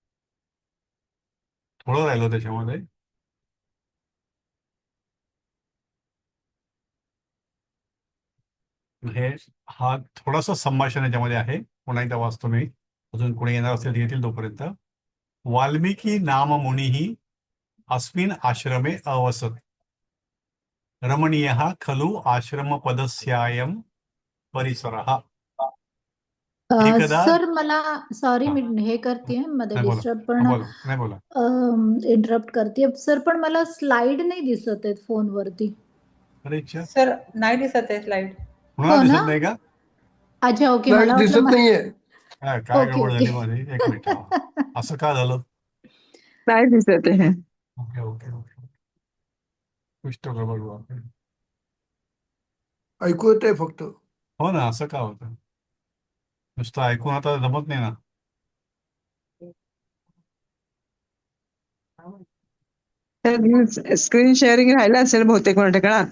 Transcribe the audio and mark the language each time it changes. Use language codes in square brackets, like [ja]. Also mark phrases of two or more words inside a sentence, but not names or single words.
[mr] थोडं राहिलं त्याच्यामध्ये. हे हा थोडासा संभाषण याच्यामध्ये आहे. पुन्हा एकदा वाचतो मी, अजून कोणी येणार असेल येतील तोपर्यंत. [sa] वाल्मिकी नाम मुनिही अस्मिन् आश्रमे अवसत, रमणीयः खलु आश्रमपदस्यायं परिसरः. [mr] एकदा सर, मला सॉरी, हा, मी हे करते मध्ये नाही बोला. डिस्टर्ब, हा, पण बोला नाही बोला. इंटरप्ट करते सर, पण मला स्लाइड नाही दिसत आहेत फोनवरती. अरे इच्छा, सर, नाही दिसत आहे स्लाइड. पुन्हा हो ना. दिसत नाही का? अच्छा, ओके. नाही मला वाटलं दिसत नाहीये. काय ओके गडबड ओके. झाली माझी, एक मिनिट थांबा. असं का झालं? काय दिसत आहे? [en] OK OK OK. [hi] कुछ तो गडबड हुआ. [mr] ऐकू येतंय फक्त. हो ना, असं का होतं? नुसतं ऐकून आता जमत नाही ना. [en] screen sharing [mr] राहिलं असेल बहुतेक कोणत्या, कारण आता